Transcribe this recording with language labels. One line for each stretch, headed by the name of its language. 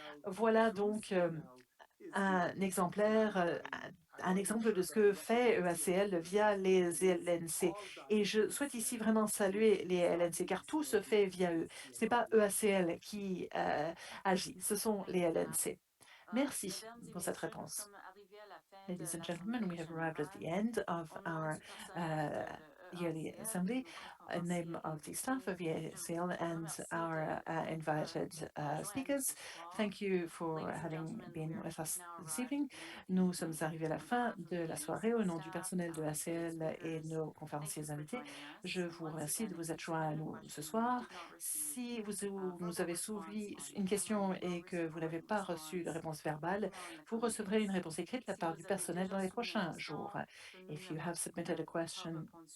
French: Voilà donc un exemplaire, un exemple de ce que fait EACL via les LNC. Et je souhaite ici vraiment saluer les LNC, car tout se fait via eux. Ce n'est pas EACL qui agit, ce sont les LNC. Merci pour cette réponse.
English: Ladies and gentlemen, we have arrived at the end of our yearly assembly. In name of the staff of EACL and our invited speakers, thank you for having been with us this evening.
French: Nous sommes arrivés à la fin de la soirée. Au nom du personnel de EACL et de nos conférenciers invités, je vous remercie de vous être joints à nous ce soir. Si vous avez soulevé une question et que vous n'avez pas reçu de réponse verbale, vous recevrez une réponse écrite de la part du personnel dans les prochains jours.
English: If you have submitted a question,